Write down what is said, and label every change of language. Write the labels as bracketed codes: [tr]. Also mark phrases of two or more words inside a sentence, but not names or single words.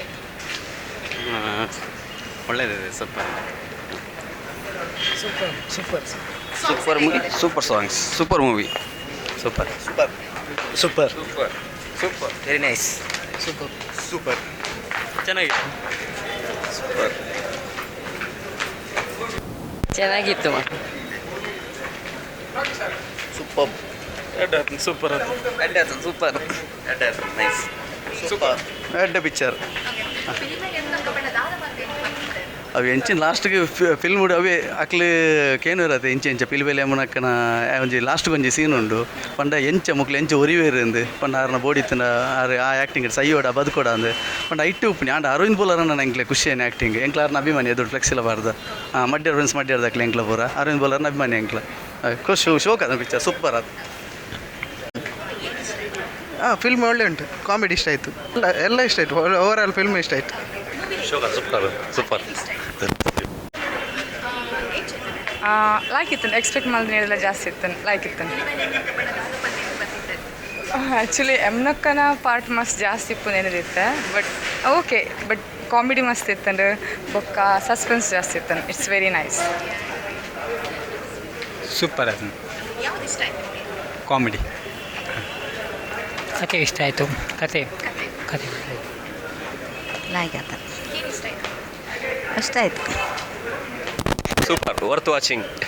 [en] ಒಳ್ಳೆಯದಿದೆ, Super songs, super movie, super very nice, super ಚೆನ್ನಾಗಿದೆ, [kn] ಚೆನ್ನಾಗಿತ್ತು. [en] super nice, [tcy] ಎಡ್ಡೆ ಪಿಕ್ಚರ್. ಅವು ಎಂಚಿನ ಲಾಸ್ಟ್ಗೆ ಫಿಲ್ಮ್ ಉಡು ಅವೇ ಅಕ್ಲು ಕೇನು ಇರತ್ತೆ ಎಂಚ ಪಿಲಿಬೆಲೆ ಮುನಕ್ಕನ ಒಂಜಿ ಲಾಸ್ಟ್ಗೆ ಒಂಜಿ ಸೀನ್ ಉಂಡು ಪಂಡ ಮುಕ್ಲು ಎಂಚ ಒರಿವೇರು ಪಂಡ ಆರನ ಬೋಡಿತ್ತನ ಆರು ಆ ಆ್ಯಕ್ಟಿಂಗ್ ಸೈಯೋಡ ಬದುಕೋಡ ಅಂದು ಪಂಡ ಇಟ್ಟು ಉಪ್ಪುನಿ ಆಂಡ ಅರವಿಂದ್ ಬೋಲರನ್ನ ಎಂಕ್ಲೆ ಖುಷಿಯೇನು ಆ್ಯಕ್ಟಿಂಗ್ ಎಂಕ್ಲಾರನ ಅಭಿಮಾನಿ ಎದುರು ಫ್ಲೆಕ್ಸಿಲ್ಲ ಬಾರ್ದ ಮಡ್ಯಾರ ಫ್ರೆಂಡ್ಸ್ ಮಡ್ಯಾರ್ದಕ್ಲೆ ಎಂಕ್ಲ ಪೂರ ಅರವಿಂದ್ ಬೋಲರ್ನ ಅಭಿಮಾನಿ ಎಂಕ್ಲ ಶೋಕ್ ಅದ ಪಿಕ್ಚರ್ ಸೂಪರ್ ಅದು. [kn] ಫಿಲ್ಮ್ ಒಳ್ಳೆ ಉಂಟು, ಕಾಮಿಡಿ ಇಷ್ಟ ಆಯಿತು, ಎಲ್ಲ ಇಷ್ಟ ಆಯಿತು, [en] overall film [kn] ಇಷ್ಟ ಆಯಿತು. ಸೂಪರ್ ಲೈಕ್ ಇತ್ತು, ಎಕ್ಸ್ಪೆಕ್ಟ್ ಮಾಡಿದ್ರೆ ಜಾಸ್ತಿ ಇತ್ತು, ಲೈಕ್ ಇತ್ತು. [tcy] ಆ್ಯಕ್ಚುಲಿ ಎಮ್ನಕ್ಕನ ಪಾರ್ಟ್ ಮಸ್ತ್ ಜಾಸ್ತಿ ಇಪ್ಪು ನೆನದಿತ್ತೆ, [en] but okay, but [tcy] ಕಾಮಿಡಿ ಮಸ್ತ್ ಇತ್ತಂಡು ಬೊಕ್ಕ ಸಸ್ಪೆನ್ಸ್ ಜಾಸ್ತಿ ಇತ್ತು. [en] It's very nice, [tcy] ಸೂಪರ್ ಅದು ಕಾಮಿಡಿ. [kn] ಕತೆ ಇಷ್ಟ ಆಯಿತು, ಕತೆ ಲೈಕ್ ಆತ ಅಷ್ಟ ಆಯಿತು. [en] Super, worth watching.